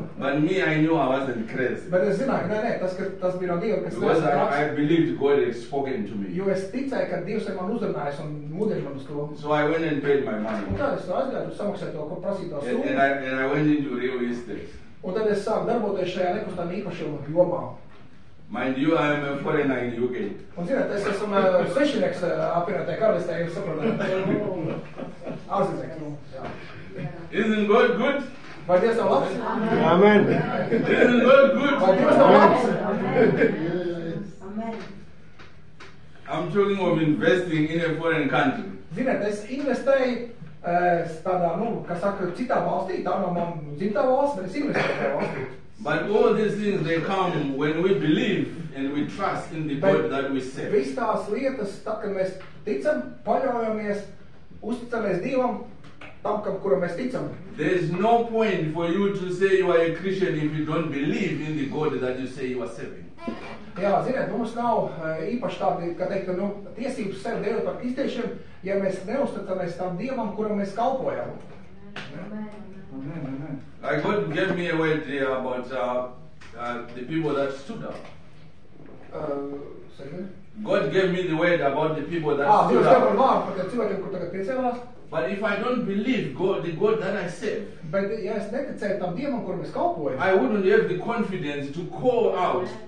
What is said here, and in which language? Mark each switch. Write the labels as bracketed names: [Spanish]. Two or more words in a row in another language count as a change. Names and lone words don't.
[English] But me, I knew I wasn't crazy. [Latvian] Bet es zināju, nē, tas bija no Dieva, kas [English] because I believed God had spoken to me. [Latvian] Jo es ticēju, ka Dievs ir man uzrunājis un mudināja man uz to. [English] So I went and paid my money. [Latvian] Un tad es aizgāju, samaksāju to, ko prasīto summu. [English] And I went into real estate. [Latvian] Un tad es sāku darboties šajā nekustamā īpašuma jomā. [English] Mind you, I am a foreigner in the UK. [Latvian] Un zināt, es esmu svešinieks apvienotajā karalistē, jūs saprotat. [English] Isn't God good? [Latvian] Vai Dievs nav labs? [English] Amen. Isn't God good? [Latvian] Vai Dievs nav labs? [English] I'm talking of investing in a foreign country. [Latvian] Ziniet, es investēju tādā, kā saka, citā valstī, tā nav man dzimtā valsts, bet es investēju tajā valstī. [English] But all these things, they come when we believe and we trust in the God that we serve. [Latvian] Viss tās lietas, tā, kad mēs ticam, paļaujamies, uzticamies Dievam, tam, kuram mēs ticam. [English] There is no point for you to say you are a Christian if you don't believe in the God that you say you are serving. [Latvian] Jā, ziniet, mums nav īpaši tādi, kā teikt, tiesības sevi dēļ par kristiešiem, ja mēs neusticamies tam Dievam, kuram mēs kalpojam. [English] Like God gave me a word here about the people that stood up. God gave me the word about the people that stood up. But if I don't believe God, the God that I serve, I wouldn't have the confidence to call out.